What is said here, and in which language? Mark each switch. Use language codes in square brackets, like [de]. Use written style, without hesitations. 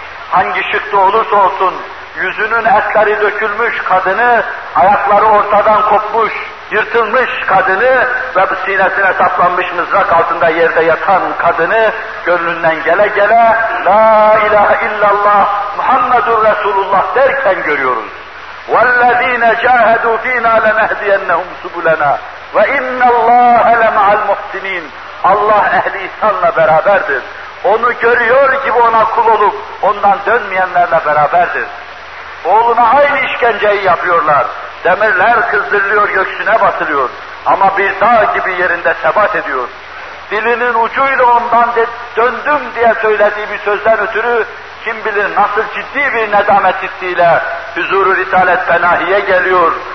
[tr] Hangi şıkta olursa olsun, yüzünün etleri dökülmüş kadını, ayakları ortadan kopmuş, yırtılmış kadını ve sinesine saplanmış mızrak altında yerde yatan kadını gönlünden gele gele [ar] la ilahe illallah Muhammedur Resulullah [tr] derken görüyoruz. [ar] وَالَّذ۪ينَ جَاهَدُوا ف۪ينَا لَنَهْدِيَنَّهُمْ سُبُلَنَا وَاِنَّ اللّٰهَ لَمَعَ الْمُحْسِن۪ينَ [tr] Allah ehli ihsanla beraberdir. Onu görüyor gibi ona kul olup ondan dönmeyenlerle beraberdir. Oğluna aynı işkenceyi yapıyorlar. Demirler kızdırılıyor, göğsüne batılıyor. Ama bir dağ gibi yerinde sebat ediyor. Dilinin ucuyla ondan döndüm diye söylediği bir sözden ötürü kim bilir nasıl ciddi bir nedamet hissiyle huzur-u risalet fenahiye geliyor.